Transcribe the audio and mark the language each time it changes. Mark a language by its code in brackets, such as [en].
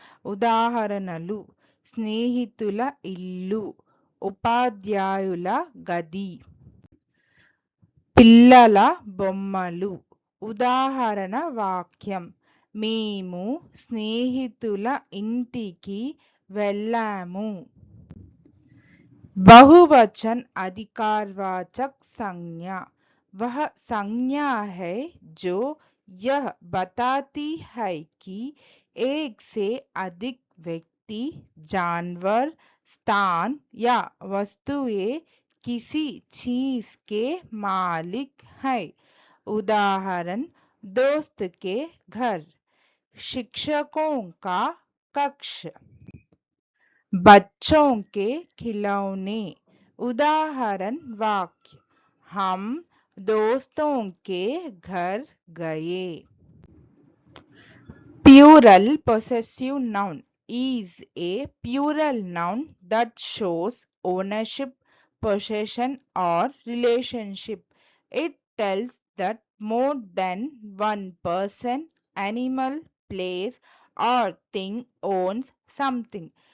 [te] ఉదాహరణలు: స్నేహితుల ఇల్లు, ఉపాధ్యాయుల గది, పిల్లల బొమ్మలు. ఉదాహరణ వాక్యం: మేము స్నేహితుల ఇంటికి వెళ్ళాము. [hi] बहुवचन अधिकारवाचक संज्ञा वह संज्ञा है जो यह बताती है कि एक से अधिक व्यक्ति, जानवर, स्थान या वस्तुएं किसी चीज के मालिक है. उदाहरण: दोस्त के घर, शिक्षकों का कक्ष, बच्चों के खिलौने. उदाहरण वाक्य: हम दोस्तों के घर गए. [en] Plural possessive noun is a plural noun that shows ownership, possession, or relationship. It tells that more than one person, animal, place, or thing owns something.